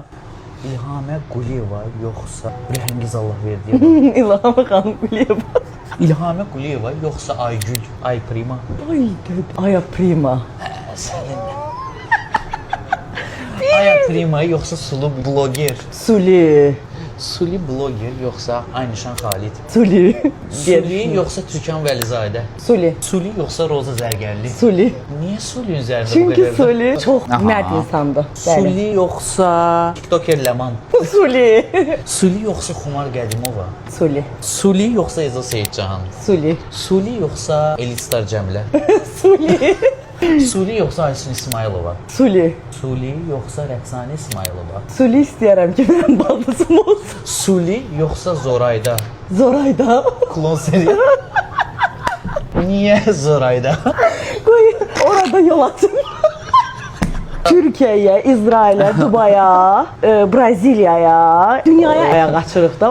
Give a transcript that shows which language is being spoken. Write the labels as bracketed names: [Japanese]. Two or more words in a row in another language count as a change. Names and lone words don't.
[Azerbaijani] İlhamə Quliyeva yoxsa Rəhəngiz Allahverdiyeva? İlhamə xanım Quliyeva. İlhamə Quliyeva yoxsa Aygül, Ay Prima? Ay dədə. Aya prima. Sənin. Aya Prima yoxsa Sulu bloger? Suli. Suli bloger yoxsa Aynişan Xalid? Suli. Suli yoxsa Türkan Vəlizadə? Suli. Suli yoxsa Roza Zərgərli? Suli. Niyə Sulinin üzərində bu Çünki qədər? Suli çox Aha. mərd insandır. Bəli. Suli yoxsa TikToker Ləman? Suli. Suli yoxsa Xumar Qədimova? Suli. Suli yoxsa Ezo Seyidcan? Suli. Suli yoxsa Elistar Cəmilə? Suli. Suli yoxsa Aysun İsmailova? Suli. Suli yoxsa Rəqsanə İsmailova? Suli istəyərəm ki, mənim baldızım olsun. Suli yoxsa Zorayda? Zorayda. Klon seri. Niyə Zorayda? Qoy orada yol açın. Türkiyəyə, İsrailə, Dubaya, Braziliyaya, dünyaya qaçırıq da.